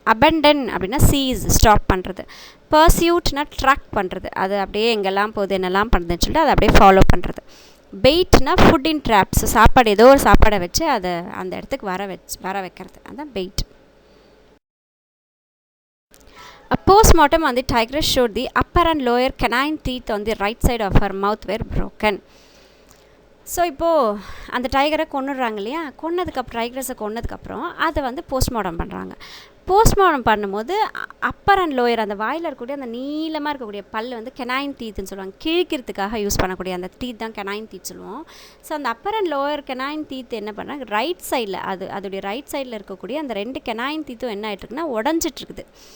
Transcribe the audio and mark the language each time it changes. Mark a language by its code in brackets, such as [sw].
[ta] Abandon அப்படின்னா cheese, stop பண்ணுறது. பர்சியூட்னா track பண்ணுறது, அது அப்படியே எங்கெல்லாம் போகுது என்னெல்லாம் பண்ணுதுன்னு சொல்லிட்டு அதை அப்படியே ஃபாலோ பண்ணுறது. பெயிட்னா ஃபுட் இன் ட்ராப்ஸ், சாப்பாடு ஏதோ ஒரு சாப்பாடை வச்சு அதை அந்த இடத்துக்கு வர வைக்கிறது, அதுதான் paid. [en] A postmortem on the tigress showed the upper and lower canine teeth on the right side of her mouth were broken. [ta] So இப்போது அந்த டைகரை கொன்னுடுறாங்க இல்லையா, டைகர்ஸை கொன்னதுக்கப்புறம் அதை வந்து போஸ்ட்மார்ட்டம் பண்ணுறாங்க. போஸ்ட்மார்ட்டம் பண்ணும்போது அப்பர் அண்ட் லோயர் அந்த வாயில் இருக்கக்கூடிய அந்த நீளமாக இருக்கக்கூடிய பல் வந்து கெனைன் டீத்துன்னு சொல்லுவாங்க. கிழிக்கிறதுக்காக யூஸ் பண்ணக்கூடிய அந்த டீத் தான் கெனைன் டீத் சொல்லுவோம். ஸோ அந்த upper and lower canine teeth என்ன பண்ணுறாங்க, ரைட் சைடில் அதோடைய ரைட் சைடில் இருக்கக்கூடிய அந்த 2 கெனைன் டீத்தும் என்ன ஆகிட்டுருக்குன்னா உடஞ்சிட்ருக்குது.